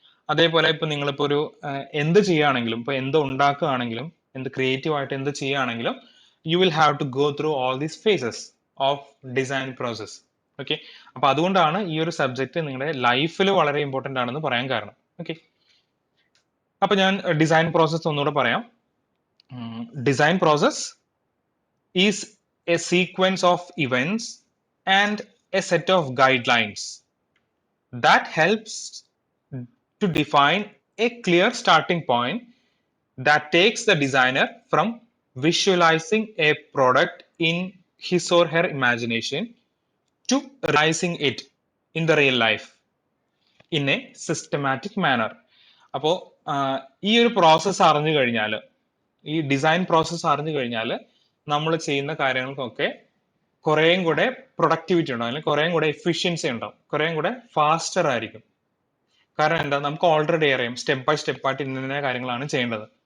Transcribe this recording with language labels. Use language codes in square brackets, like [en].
[ml] അതേപോലെ ഇപ്പൊ നിങ്ങളിപ്പോ ഒരു എന്ത് ചെയ്യുകയാണെങ്കിലും, ഇപ്പൊ എന്ത് ഉണ്ടാക്കുകയാണെങ്കിലും, എന്ത് ക്രിയേറ്റീവ് ആയിട്ട് എന്ത് ചെയ്യുകയാണെങ്കിലും [en] You will have to go through all these phases of design process. [ml] Okay. അപ്പൊ അതുകൊണ്ടാണ് ഈ ഒരു സബ്ജക്ട് നിങ്ങളുടെ ലൈഫിൽ വളരെ ഇമ്പോർട്ടന്റ് ആണെന്ന് പറയാൻ കാരണം. ഓക്കെ. അപ്പൊ ഞാൻ ഡിസൈൻ പ്രോസസ് ഒന്നുകൂടെ പറയാം. [en] Design process is a sequence of events and a set of guidelines that helps to define a clear starting point that takes the designer from visualizing a product in his or her imagination to realizing it in the real life in a systematic manner. [ml] അപ്പോൾ ഈ ഒരു process അറിഞ്ഞു കഴിഞ്ഞാൽ, ഈ design process അറിഞ്ഞു കഴിഞ്ഞാൽ നമ്മൾ ചെയ്യുന്ന കാര്യങ്ങൾക്കൊക്കെ കുറേയും കൂടെ പ്രൊഡക്ടിവിറ്റി ഉണ്ടാവും, അല്ലെങ്കിൽ കുറേയും കൂടെ എഫിഷ്യൻസി ഉണ്ടാവും, കുറേയും കൂടെ ഫാസ്റ്റർ ആയിരിക്കും. കാരണം എന്താ, നമുക്ക് ഓൾറെഡി അറിയാം സ്റ്റെപ്പ് ബൈ സ്റ്റെപ്പ് ആയിട്ട് ഇന്ന കാര്യങ്ങളാണ് ചെയ്യേണ്ടത്.